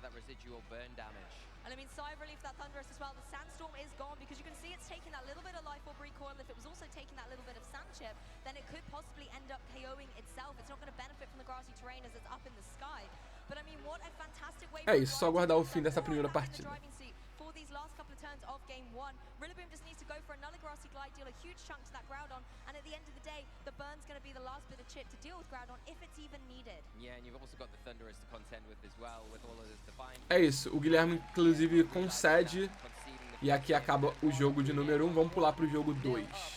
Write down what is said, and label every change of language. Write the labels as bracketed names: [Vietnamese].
[English] And I mean, sigh of relief that Thundurus as well. The Sandstorm is gone because you can see it's taking that little bit of Life Orb recoil. If it was also taking that little bit of Sand Chip, then it could possibly end up KOing itself. It's not going to benefit from the grassy terrain as it's up in the sky. But I mean, what a fantastic way [Portuguese] É isso, só aguardar o fim dessa primeira partida. [English] For these last couple of turns of game 1, Rillaboom just needs to go for another grassy glide, deal a huge chunk to that Groudon, and at the end of the day, the burn's going to be the last bit of chip to deal with Groudon if it's even needed. Yeah, and you've also got the Thundurus to contend with as well, with all of this Defiant. [Portuguese] É isso, o Guilherme inclusive concede e aqui acaba o jogo de número 1. Vamos pular pro jogo 2.